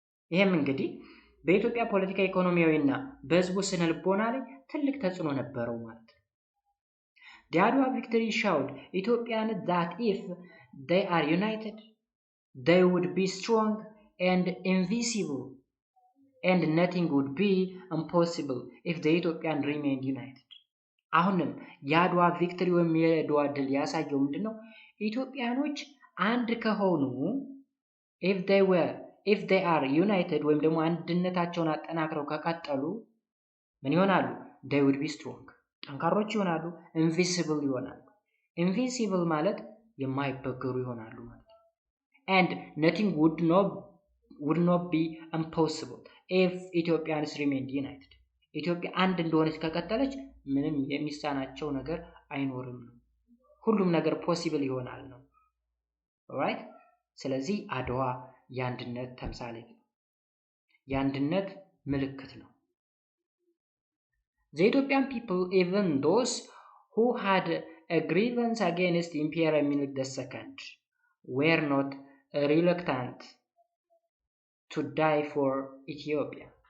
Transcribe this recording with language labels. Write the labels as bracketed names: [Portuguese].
[Amharic] ይሄም እንግዲህ በኢትዮጵያ ፖለቲካ ኢኮኖሚያዊና በህዝቡ ስነ ልቦና ላይ ትልቅ ተጽዕኖ ነበረው ማለት ነው። [English] The Adwa victory showed Ethiopians that if they are united, they would be strong and invincible, and nothing would be impossible if the Ethiopian remained united. [Amharic] አሁንም የአድዋ ቪክትሪ ወይም የአድዋ ድል ያሳየው ምንድነው? ኢትዮጵያኖች አንድ ከሆኑ [English] if they are united [Amharic] ወይም ደግሞ አንድነታቸውን አጠናክረው ከቀጠሉ ምን ይሆናሉ? [English] they would be strong [Amharic] ጠንካሮች ይሆናሉ። [English] invincible ይሆናሉ። invincible [Amharic] ማለት የማይበገሩ ይሆናሉ ማለት ነው። [English] and nothing would not be impossible if Ethiopians remained united. [Amharic] ኢትዮጵያ አንድ እንደሆነች ከቀጠለች ምንም የሚሳናቸው ነገር አይኖርም ነው። ሁሉም ነገር ፖሲብል ይሆናል ነው። alright, ስለዚህ አድዋ የአንድነት ተምሳሌት ነው። የአንድነት ምልክት ነው። [English] The Ethiopian people, even those who had a grievance against Emperor Minilik II, were not reluctant to die for Ethiopia.